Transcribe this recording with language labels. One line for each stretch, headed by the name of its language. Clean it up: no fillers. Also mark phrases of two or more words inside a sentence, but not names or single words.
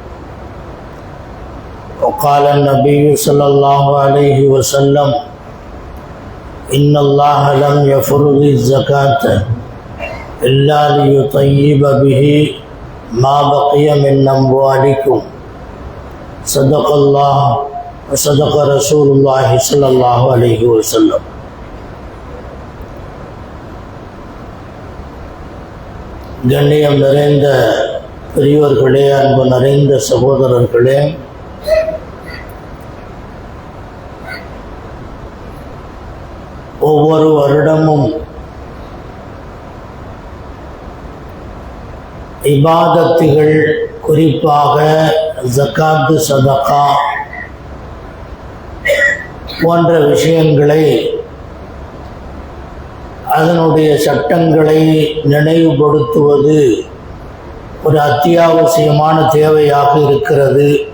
Arabic: وقال النبي صلى الله عليه وسلم إن الله لم يفرض الزكاة إلا ليطيب به ما بقي من أموالكم. صدق الله وصدق رسول الله صلى الله عليه وسلم.
Tamil: கண்ணியம் நிறைந்த பெரியோர்களே, அன்பு நிறைந்த சகோதரர்களே, ஒவ்வொரு வருடமும் இபாதத்துகள், குறிப்பாக ஜக்காத்து, சதகா போன்ற விஷயங்களை, அதனுடைய சட்டங்களை நினைவுபடுத்துவது ஒரு அத்தியாவசியமான தேவையாக இருக்கிறது.